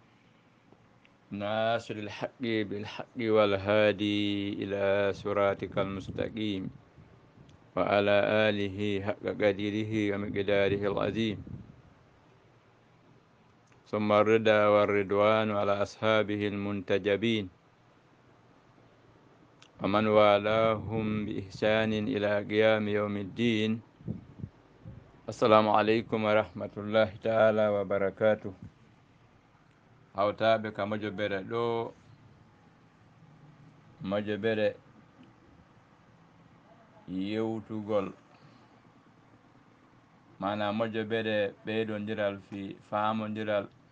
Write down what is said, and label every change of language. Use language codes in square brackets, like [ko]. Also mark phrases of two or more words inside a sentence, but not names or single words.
[ar] ناصر الحق بالحق والهادي إلى صراطك المستقيم وعلى آله حق قدره ومقداره العظيم ثم الرضا والرضوان على أصحابه المنتجبين ومن والاهم بإحسان إلى قيام يوم الدين. السلام عليكم ورحمة الله تعالى وبركاته. [ff] hawtaɓe ka mojobere ɗo mojobere yewtugol mana mojobere ɓeydodiral fi famodiral